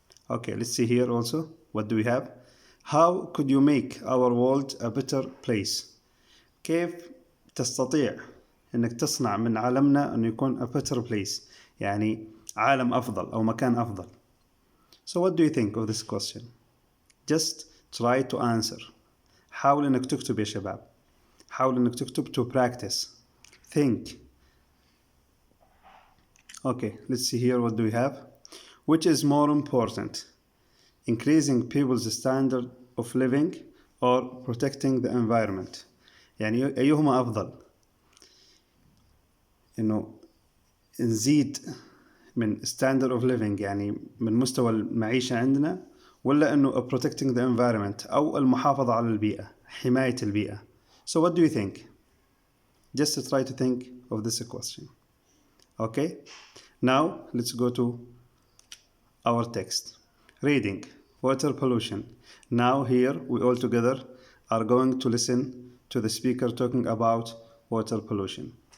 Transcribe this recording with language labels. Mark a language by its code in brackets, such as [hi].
[en] Okay, let's see here also. What do we have? How could you make our world a better place? [ar] كيف تستطيع أنك تصنع من عالمنا أنه يكون [en] a better place؟ [ar] يعني عالم أفضل أو مكان أفضل. [en] So what do you think of this question? Just try to answer. [ar] حاول انك تكتب يا شباب. حاول انك تكتب [en] to practice. Think. Okay, let's see here what do we have. Which is more important? Increasing people's standard of living or protecting the environment? [ar] يعني أيهما أفضل؟ إنه نزيد من [en] standard of living [ar] يعني من مستوى المعيشة عندنا ولا إنه [en] protecting the environment [ar] أو المحافظة على البيئة حماية البيئة. [en] So what do you think? Just try to think of this question. Okay, now let's go to our text. Reading water pollution. Now here we all together are going to listen to the speaker talking about water pollution.